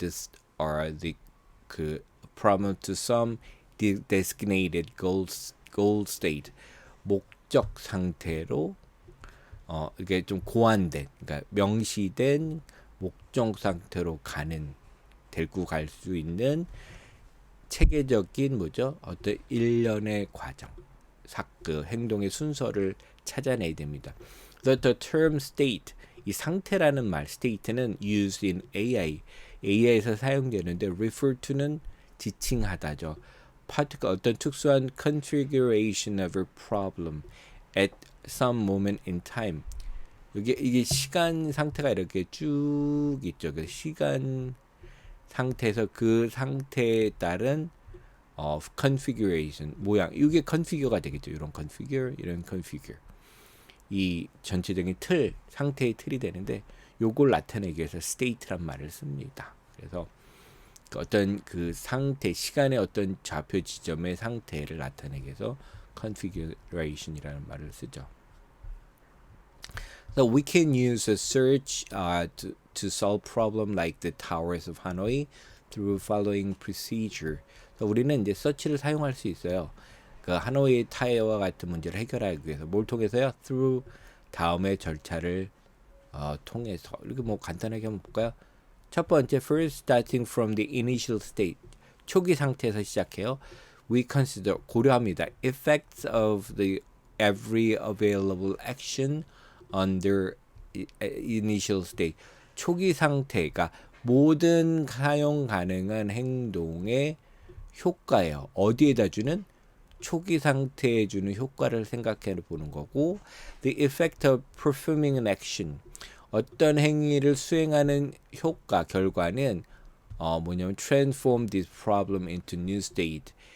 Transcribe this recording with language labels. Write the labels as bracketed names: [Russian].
[English] This or the 그 problem to some designated goal state, [Korean] 목적 상태로 이게 좀 고안된, 그러니까 명시된 목적 상태로 가는, 데리고 갈 수 있는 체계적인 뭐죠? 어떤 일련의 과정, 그 행동의 순서를 찾아내야 됩니다. The term state, 이 상태라는 말, state는 used in AI에서 사용되는데 refer to는 지칭하다죠. 어떤 특수한 [English] configuration of a problem at some moment in time. [Korean] 이게 시간 상태가 이렇게 쭉 있죠. 그 시간 상태에서 그 상태에 따른 configuration, 모양. 이게 configure가 되겠죠. 이런 configure, 이런 configure. 이 전체적인 틀, 상태의 틀이 되는데 요걸 나타내기 위해서 state란 말을 씁니다. 그래서 어떤 그 상태, 시간의 어떤 좌표 지점의 상태를 나타내기 위해서 configuration이라는 말을 쓰죠. [English] So we can use a search to solve problem like the towers of Hanoi through following procedure. [Korean] 우리는 이제 서치를 사용할 수 있어요. 그 하노이 타워와 같은 문제를 해결하기 위해서 뭘 통해서요? Through 다음의 절차를 통해서. 이렇게 뭐 간단하게 한번 볼까요? 첫 번째, [English] first starting from the initial state, [Korean] 초기 상태에서 시작해요. [English] We consider, [Korean] 고려합니다. [English] Effects of the every available action under initial state. [Korean] 초기 상태가 모든 사용 가능한 행동의 효과예요. 어디에다 주는? 초기 상태에 주는 효과를 생각해 보는 거고, [English] the effect of performing an action, [Korean] 어떤 행위를 수행하는 효과, 결과는 뭐냐면 [English] transform this problem into new state.